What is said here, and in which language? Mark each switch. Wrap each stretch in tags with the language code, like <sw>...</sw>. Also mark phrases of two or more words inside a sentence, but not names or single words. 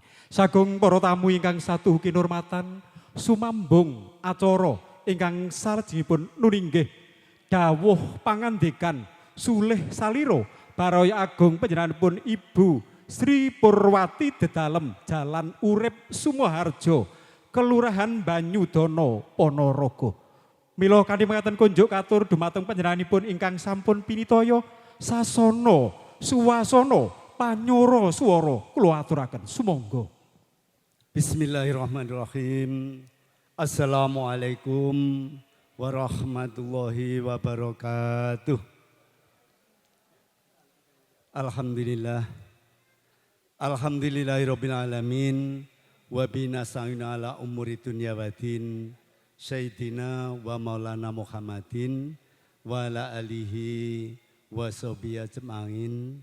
<jv>Sagung para tamu ingkang satu kinurmatan sumambung acara ingkang salajengipun nuninggih dawuh pangandikan sulih saliro baraya agung panjenenganipun Ibu Sri Purwati Dedalem Jalan Urip Sumoharjo Kelurahan Banyudana Ponorogo. Mila kanthi mekaten kunjuk katur dumateng panjenenganipun ingkang sampun pinitaya sasana suwasana panyoro swara kula aturaken sumangga.</jv> <ar>بسم الله الرحمن الرحيم السلام عليكم ورحمة الله وبركاته. Alhamdulillah. الحمد لله رب العالمين وبه نستعين على أمور الدنيا والدين سيدنا ومولانا محمد وعلى آله وصحبه أجمعين.</ar>